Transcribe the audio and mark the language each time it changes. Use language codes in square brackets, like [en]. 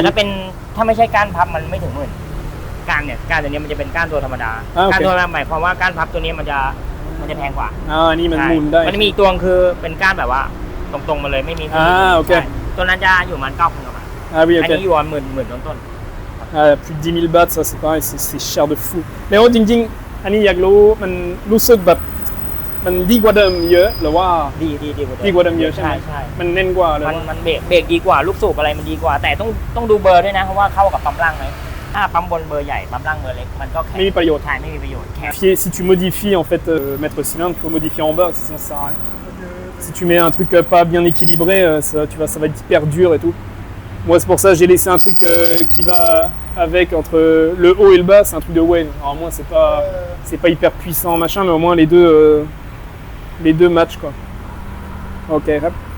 [th] 000. ถ้าไม่ใช่ก้านพับมันไม่ถึงหมื่นก้านตัวนี้มันจะเป็นก้านตัวธรรมดา โอเค ก้านตัวธรรมดาหมายความว่าก้านพับตัวนี้มันจะแพงกว่า อันนี้มันหมุนได้ มันมีอีกตัวคือเป็นก้านแบบว่าตรงๆมาเลยไม่มี โอเค ใช่ตัวนั้นจะอยู่ประมาณ 9,000 กว่าบาท [fr] Ah oui, [th] อัน [fr] ok. [th] นี้อยู่ประมาณหมื่นต้น [fr] Plus de 10 000 bahts, ça c'est pareil, c'est cher de fou. Mais oh, [th] Ding Ding, อันนี้อยากรู้มันรู้สึกแบบมันดีกว่าเดิมเยอะหรือว่า ๆดี ดีกว่าเดิมเยอะใช่ไหม ใช่ มันแน่นกว่าเลย มันเบรกดีกว่าลูกสูบอะไรมันดีกว่า แต่ต้องดูเบอร์ด้วยนะเพราะว่าเข้ากับปั๊มล่างไหมถ้าปั๊มบนเบอร์ใหญ่ปั๊มล่างเบอร์เล็กมันก็แค่ ไม่มีประโยชน์ ใช่ไม่มีประโยชน์แค่ [fr] Si tu modifies en fait mettre cylindre, il faut modifier en bas, sinon ça sert à rien. Si tu mets un truc pas bien équilibré, ça va être hyper dur et tout. Moi c'est pour ça que j'ai laissé un truc qui va avec entre le haut et le bas, c'est un truc de Wayne. Alors moi c'est pas hyper puissant machin, mais au moins les deux matchs quoi. Ok, rap.